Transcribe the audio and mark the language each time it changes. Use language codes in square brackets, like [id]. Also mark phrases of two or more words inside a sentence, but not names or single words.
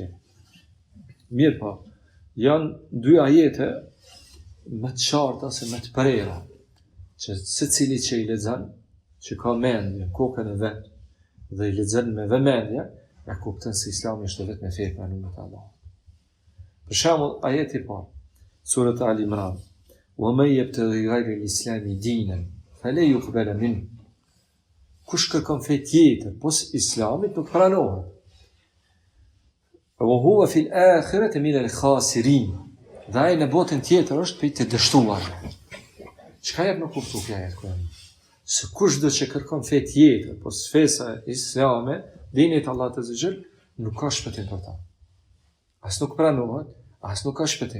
[sq] Mirë po, janë dy ajete më të qarta se më të prera, që secili që i lexon, që ka mendje, kokën e vet, dhe i lexon me vëmendje, ja kupton se Islami është vetëm me fe pranuar te Allahu. Për shembull, ajeti i parë, [ar] surat Ali Imran: "ومن يبتغ غير الإسلام دينا فلا يقبل منه." [sq] Kush kërkon fe tjetër pos Islamit nuk pranohet. [ar] وهو في الآخرة من الخاسرين. [sq] Dhe ai në botën tjetër është prej të dështuarve. Çka jep në kuptu kjo ajet Kur'an? Se kushdo që kërkon fe tjetër pos fesa islame, dinit Allah të zëgjël, nuk ka shpëtim për ta. As nuk pranohet, as nuk ka shpëtim.